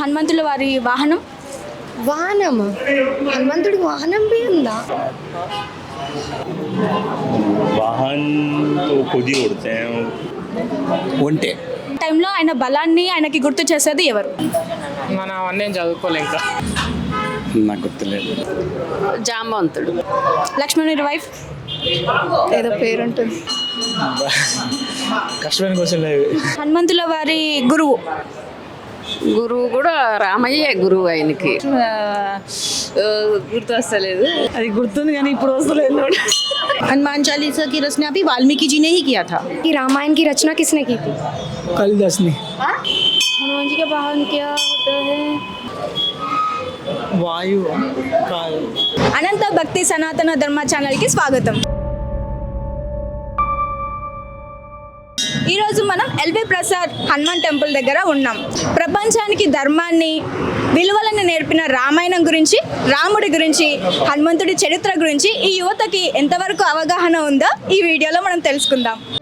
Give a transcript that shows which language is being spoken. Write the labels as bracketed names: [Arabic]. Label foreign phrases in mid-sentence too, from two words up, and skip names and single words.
[Telugu] హనుమంతుల వారి వాహనం. వాహనమా? హనుమంతుడికి వాహనం भी ఉందా? [Hindi] वाहन तो खुद ही उड़ते हैं. [Telugu] ఒంటే. టైంలో ఆయన బలాన్ని ఆయనకి గుర్తు చేసేది ఎవరు? మనం అవన్నీ చదువుకోలే ఇంకా. నాకు గుర్తులేదు. జాంబవంతుడు. లక్ష్మణుడి వైఫ్. ఏదో పేరు ఉంటుంది. కష్టమైన క్వశ్చన్ లేవు. హనుమంతుల వారి గురువు. గురువు కూడా రామయ్యే గురువు ఆయనకి. గుర్తు వస్తలేదు. అది గుర్తుంది కానీ ఇప్పుడు వస్తలేదు. [Hindi] हनुमान चालीसा की रचना भी वाल्मीकि जी ने ही किया था. कि रामायण की रचना किसने की थी? कालिदास ने. हनुमान जी का वाहन क्या होता है? [Telugu] వాయు. అనంత భక్తి సనాతన ధర్మ ఛానల్కి స్వాగతం. ఈరోజు మనం ఎల్వి ప్రసాద్ హనుమాన్ టెంపుల్ దగ్గర ఉన్నాం. ప్రపంచానికి ధర్మాన్ని విలువలను నేర్పిన రామాయణం గురించి, రాముడి గురించి, హనుమంతుడి చరిత్ర గురించి ఈ యువతకి ఎంతవరకు అవగాహన ఉందో ఈ వీడియోలో మనం తెలుసుకుందాం.